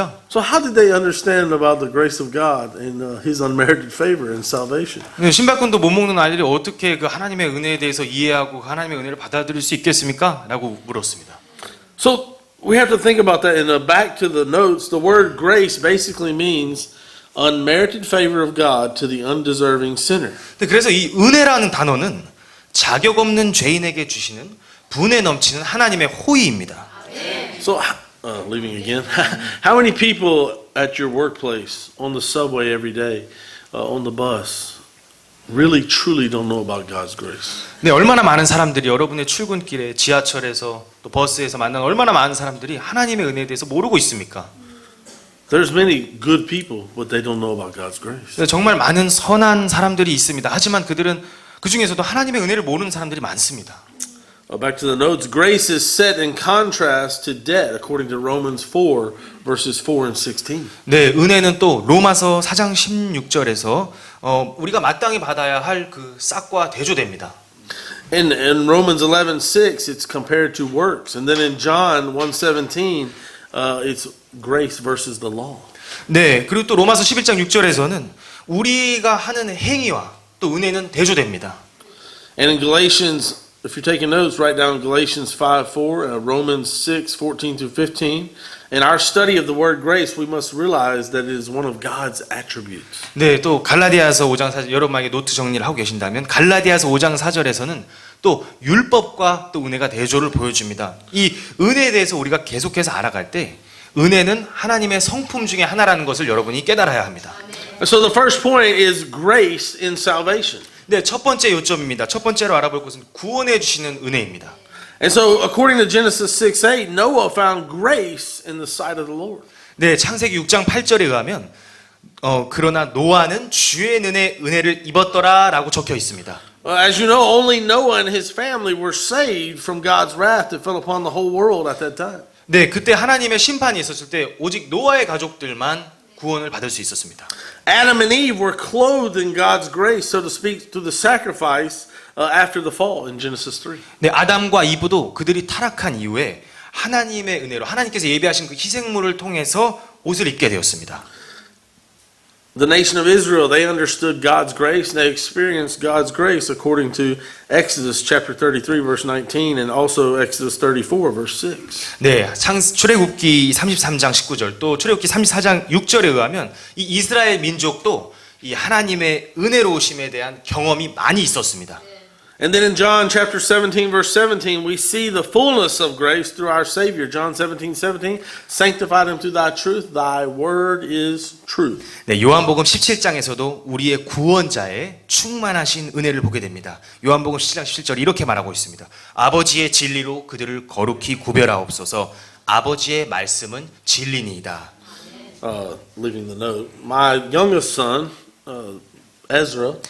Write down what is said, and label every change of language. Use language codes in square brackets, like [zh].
[en] So how did they understand about the grace of God and His unmerited favor and salvation? [ko] 네, 신발끈도 못 묶는 아이들이 어떻게 그 하나님의 은혜에 대해서 이해하고 하나님의 은혜를 받아들일 수 있겠습니까? 라고 물었습니다. [en] So we have to think about that. And back to the notes, the word grace basically means unmerited favor of God to the undeserving sinner. [ko] 네, 그래서 이 은혜라는 단어는 자격 없는 죄인에게 주시는 분에 넘치는 하나님의 호의입니다. [en] So, leaving again, how many people at your workplace, on the subway every day, on the bus, really truly don't know about God's grace? [ko] 네, 얼마나 많은 사람들이 여러분의 출근길에 지하철에서 또 버스에서 만나는 얼마나 많은 사람들이 하나님의 은혜에 대해서 모르고 있습니까? [en] There's many good people, but they don't know about God's grace. [ko] 네, 정말 많은 선한 사람들이 있습니다. 하지만 그들은 그 중에서도 하나님의 은혜를 모르는 사람들이 많습니다. [en] Back to the notes, grace is set in contrast to debt, according to Romans 4, verses 4 and 16. [ko] 네, 은혜는 또 로마서 4장 16절에서 우리가 마땅히 받아야 할 그 싹과 대조됩니다. [en] In Romans 11:6, it's compared to works, and then in John 1:17, it's grace versus the law. [ko] 네, 그리고 또 로마서 11장 6절에서는 우리가 하는 행위와 또 은혜는 대조됩니다. [en] And in Galatians, if you're taking notes, write down Galatians 5:4, Romans 6:14 through 15. In our study of the word grace, we must realize that it is one of God's attributes. [ko] 네, 또 갈라디아서 5장 4절 여러분 만약에 노트 정리를 하고 계신다면 갈라디아서 5장 4절에서는 또 율법과 또 은혜가 대조를 보여줍니다. 이 은혜에 대해서 우리가 계속해서 알아갈 때 은혜는 하나님의 성품 중에 하나라는 것을 여러분이 깨달아야 합니다. [en] So the first point is grace in salvation. [ko] 네, 첫 번째 요점입니다. 첫 번째로 알아볼 것은 구원해 주시는 은혜입니다. [en] And so according to Genesis 6:8, Noah found grace in the sight of the Lord. [ko] 네, 창세기 6장 8절에 의하면 그러나 노아는 주의 은혜를 입었더라라고 적혀 있습니다. [en] As you know, only Noah and his family were saved from God's wrath that fell upon the whole world at that time. [ko] 네, 그때 하나님의 심판이 있었을 때 오직 노아의 가족들만 구원을 받을 수 있었습니다. [en] Adam and Eve were clothed in God's grace, so to speak, through the sacrifice after the fall in Genesis 3. [ko] 네, 아담과 이브도 그들이 타락한 이후에 하나님의 은혜로 하나님께서 예비하신 그 희생물을 통해서 옷을 입게 되었습니다. [en] The nation of Israel, they understood God's grace and they experienced God's grace according to Exodus chapter 33 verse 19 and also Exodus 34 verse 6. [ko] 네, 출애굽기 33장 19절 또 출애굽기 34장 6절에 의하면 이 이스라엘 민족도 이 하나님의 은혜로우심에 대한 경험이 많이 있었습니다. [en] And then in John chapter 17 verse 17 we see the fullness of grace through our Savior. John 17:17 sanctify them through thy truth. Thy word is truth. [ko] 네, 요한복음 17장에서도 우리의 구원자의 충만하신 은혜를 보게 됩니다. 요한복음 17장 17절 이렇게 말하고 있습니다. 아버지의 진리로 그들을 거룩히 구별하옵소서. 아버지의 말씀은 진리니이다. [en] Leaving the note. My youngest son Ezra,